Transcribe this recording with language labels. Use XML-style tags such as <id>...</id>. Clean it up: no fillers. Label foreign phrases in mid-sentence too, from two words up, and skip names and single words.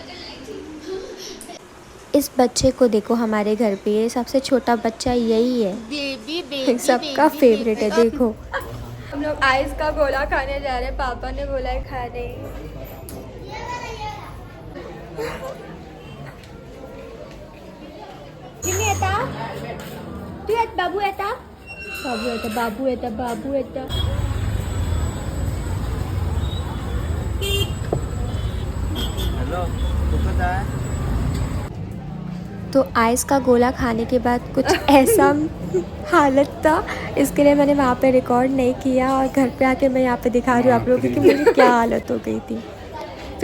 <hi>इस बच्चे को देखो, हमारे घर पे ये सबसे छोटा बच्चा यही है, बेबी सबका फेवरेट है। देखो हम लोग आइस का गोला खाने जा रहे हैं, पापा ने बोला है खाने।</hi> <mr>किमी येता तू येत बाबू येता बाबू येता बाबू येता बाबू येता</mr> <hi>हेलो कुछ है। तो आइस का गोला खाने के बाद कुछ ऐसा हालत था, इसके लिए मैंने वहाँ पे रिकॉर्ड नहीं किया और घर पे आके मैं यहाँ पे दिखा रही हूँ आप लोगों की कि मेरी क्या हालत हो गई थी।</hi>